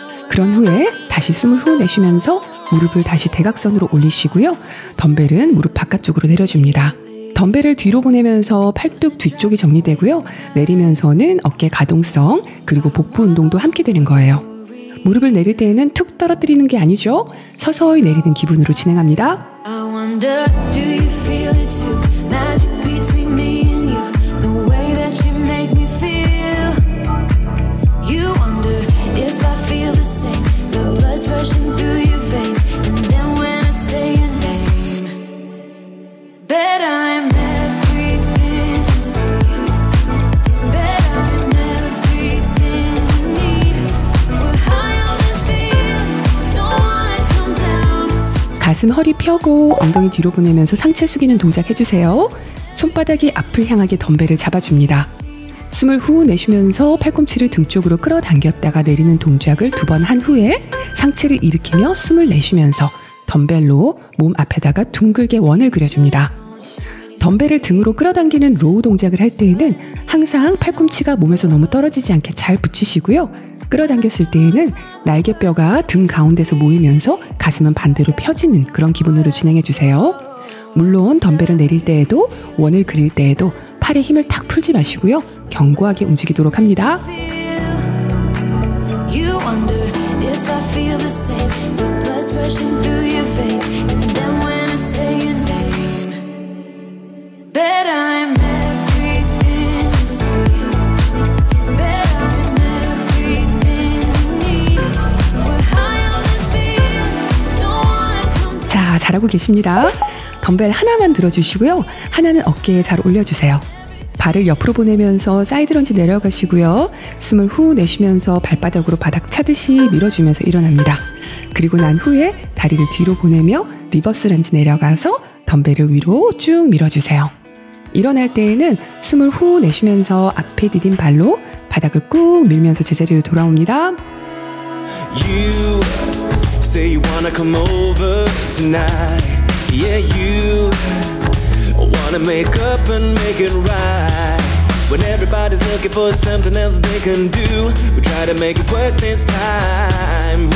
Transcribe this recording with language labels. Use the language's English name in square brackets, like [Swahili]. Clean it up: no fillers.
[Korean] 그런 후에 다시 숨을 후 내쉬면서 무릎을 다시 대각선으로 올리시고요. 덤벨은 무릎 바깥쪽으로 내려줍니다. 덤벨을 뒤로 보내면서 팔뚝 뒤쪽이 정리되고요. 내리면서는 어깨 가동성 그리고 복부 운동도 함께 되는 거예요. 무릎을 내릴 때에는 툭 떨어뜨리는 게 아니죠. 서서히 내리는 기분으로 진행합니다. [English] I wonder, do you feel it too? Magic between me and you, the way that you make me feel. You wonder if I feel the same, the blood's rushing through your veins, and then when I say your name, bet I'm everything you see, bet I'm everything you need. We're high on this feeling, don't wanna come down. [Korean] 가슴 허리 펴고 엉덩이 뒤로 보내면서 상체 숙이는 동작 해주세요. 손바닥이 앞을 향하게 덤벨을 잡아줍니다. 숨을 후 내쉬면서 팔꿈치를 등 쪽으로 끌어당겼다가 내리는 동작을 2번 한 후에 상체를 일으키며 숨을 내쉬면서 덤벨로 몸 앞에다가 둥글게 원을 그려줍니다. 덤벨을 등으로 끌어당기는 로우 동작을 할 때에는 항상 팔꿈치가 몸에서 너무 떨어지지 않게 잘 붙이시고요. 끌어당겼을 때에는 날개뼈가 등 가운데서 모이면서 가슴은 반대로 펴지는 그런 기분으로 진행해주세요. 물론 덤벨을 내릴 때에도 원을 그릴 때에도 팔에 힘을 탁 풀지 마시고요. 견고하게 움직이도록 합니다. [English] You wonder if I feel the same, the blood's rushing through your veins, and then when I say your name, bet I'm everything you see, bet I'm everything you need. We're high on this feeling, don't wanna come down. [Korean] 자, 잘하고 계십니다. 덤벨 하나만 들어주시고요. 하나는 어깨에 잘 올려주세요. 발을 옆으로 보내면서 사이드 런지 내려가시고요. 숨을 후 내쉬면서 발바닥으로 바닥 차듯이 밀어주면서 일어납니다. 그리고 난 후에 다리를 뒤로 보내며 리버스 런지 내려가서 덤벨을 위로 쭉 밀어주세요. 일어날 때에는 숨을 후 내쉬면서 앞에 디딘 발로 바닥을 꾹 밀면서 제자리로 돌아옵니다. [English] You say you wanna come over tonight. Yeah, you wanna make up and make it right. When everybody's looking for something else they can do, we try to make it work this time.